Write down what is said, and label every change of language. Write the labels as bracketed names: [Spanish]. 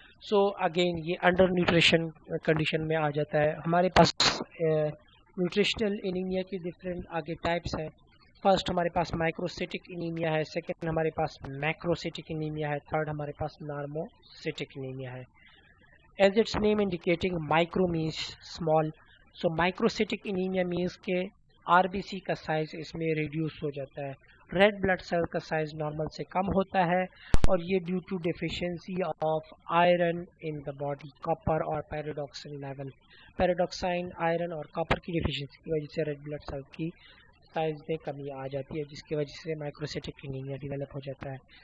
[Urdu] So again یہ under nutrition condition میں آ جاتا ہے. ہمارے پاس نیوٹریشنل انیمیا کی ڈفرینٹ آگے ٹائپس ہیں. فرسٹ ہمارے پاس مائکروسیٹک انیمیا ہے, سیکنڈ ہمارے پاس میکروسیٹک انیمیا ہے, تھرڈ ہمارے پاس نارموسیٹک انیمیا ہے. [English] As its name indicating, micro means small. So microcytic anemia means [Urdu] کہ RBC کا سائز اس میں ریڈیوس ہو جاتا ہے, ریڈ بلڈ سیل کا سائز نارمل سے کم ہوتا ہے, اور یہ [English] due to deficiency of iron in the body, [Urdu] copper اور پیراڈاکسن لیول. پیراڈاکسائن آئرن اور کاپر کی ڈیفیشنسی کی وجہ سے ریڈ بلڈ سیل کی سائز میں کمی آ جاتی ہے, جس کی وجہ سے مائکروسیٹک انیمیا ڈیولپ ہو جاتا ہے.